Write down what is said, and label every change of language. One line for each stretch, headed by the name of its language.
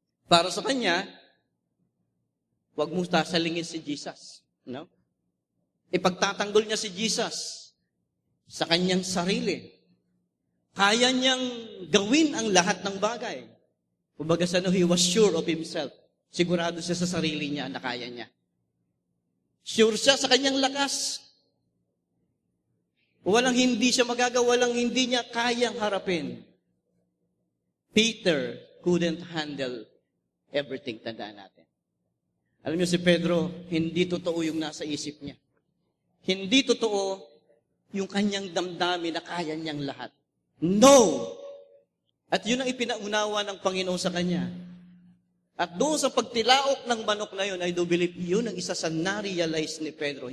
Filipino: Para sa kanya, huwag mo sasalingin si Jesus. No? Ipagtatanggol niya si Jesus sa kanyang sarili. Kaya niyang gawin ang lahat ng bagay.
English: Kumbaga he was sure of himself.
Filipino: Sigurado siya sa sarili niya na kaya niya. Sure siya sa kanyang lakas. Walang hindi siya magagawa, walang hindi niya kayang harapin.
English: Peter couldn't handle everything.
Filipino: Tandaan natin. Alam niyo si Pedro, hindi totoo yung nasa isip niya. Hindi totoo yung kanyang damdamin na kaya niyang lahat. No! At yun ang ipinaunawa ng Panginoon sa kanya. At doon sa pagtilaok ng manok na yun,
English: I do believe
Filipino: yun ang isa sa na-realize ni Pedro.